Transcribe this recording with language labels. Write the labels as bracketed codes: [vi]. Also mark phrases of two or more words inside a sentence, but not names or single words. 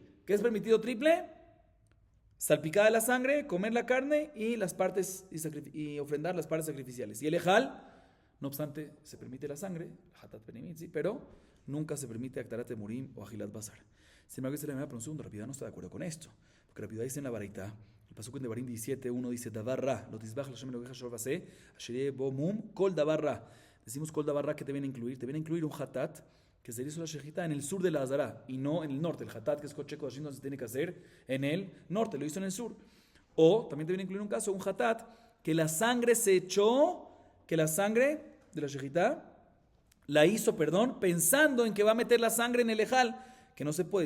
[es] ¿Qué es permitido triple? Salpicada la sangre, comer la carne y las partes y ofrendar las partes sacrificiales. Y el ejal, no obstante, se permite la sangre, [he] חטאת פנימית, [es] ¿sí? Pero nunca se permite [he] הקטרת אימורים [es] o [he] אכילת בשר. [es] Sin embargo, dice la primera, pero un segundo, Rabbi Yehuda no está de acuerdo con esto. Porque Rabbi Yehuda dice en la Baraita, el pasuk en Devarim 17, uno dice, [he] דבר רע לא תזבח לה' אלהיך שור ושה אשר בו מום כל דבר רע. [es] Decimos [he] כל דבר רע, [es] ¿qué te viene a incluir? Te viene a incluir un hatat, que se hizo la shejita en el sur de la Azara y no en el norte. El hatat, que es cocheco de Hashem, se tiene que hacer en el norte, lo hizo en el sur. O también te viene a incluir un caso, un hatat, que la sangre se echó, que la sangre de la shejita la hizo, pensando en que va a meter la sangre en el ejal, que no se puede.